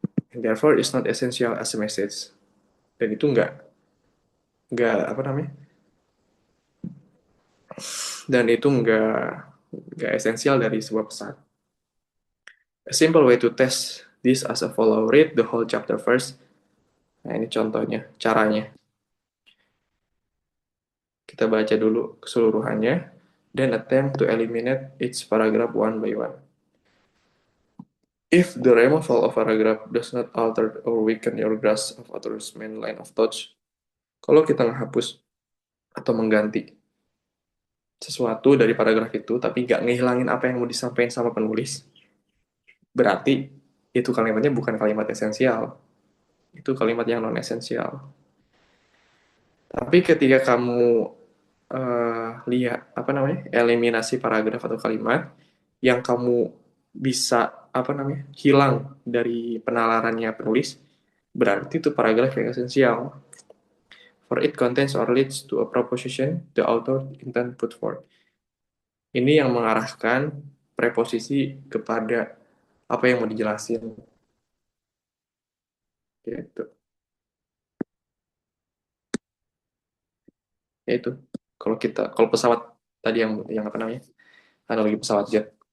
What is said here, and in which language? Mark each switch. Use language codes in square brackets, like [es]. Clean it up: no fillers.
[en] And therefore, it's not essential as a message. [id] Dan itu nggak apa namanya? Dan itu nggak esensial dari sebuah pesan. [en] A simple way to test this as a follow, read the whole chapter first. [id] Nah, ini contohnya, caranya. Kita baca dulu keseluruhannya, [en] then attempt to eliminate each paragraph one by one. If the removal of paragraph does not alter or weaken your grasp of author's main line of thought, [id] kalau kita menghapus atau mengganti sesuatu dari paragraf itu, tapi nggak ngehilangin apa yang mau disampaikan sama penulis, berarti itu kalimatnya bukan kalimat esensial. Itu kalimat yang non-esensial. Tapi ketika kamu lihat apa namanya eliminasi paragraf atau kalimat yang kamu bisa apa namanya hilang dari penalarannya penulis, berarti itu paragraf yang esensial. [en] for it contains or leads to a proposition the author intend put forth. [id] Ini yang mengarahkan preposisi kepada apa yang mau dijelasin. Gitu. Yaitu kalau pesawat tadi yang apa namanya? Analogi pesawat jet.